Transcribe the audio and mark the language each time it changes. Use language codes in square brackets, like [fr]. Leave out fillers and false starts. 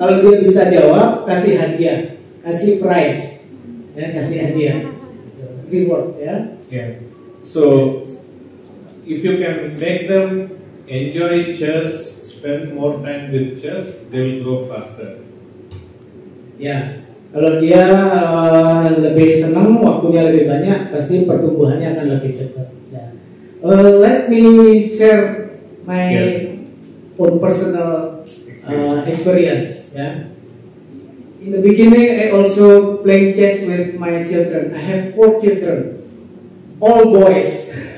[id] Kalau dia bisa jawab, kasih hadiah, kasih prize, ya kasih hadiah, reward ya. Yeah. [en] So if you can make them enjoy chess, spend more time with chess, they will grow faster. [id] Ya, kalau dia lebih senang, waktunya lebih banyak, pasti pertumbuhannya akan lebih cepat. Ya. [en] Let me share my own personal experience. Ya. In the beginning, I also playing chess with my children. I have 4 children, all boys.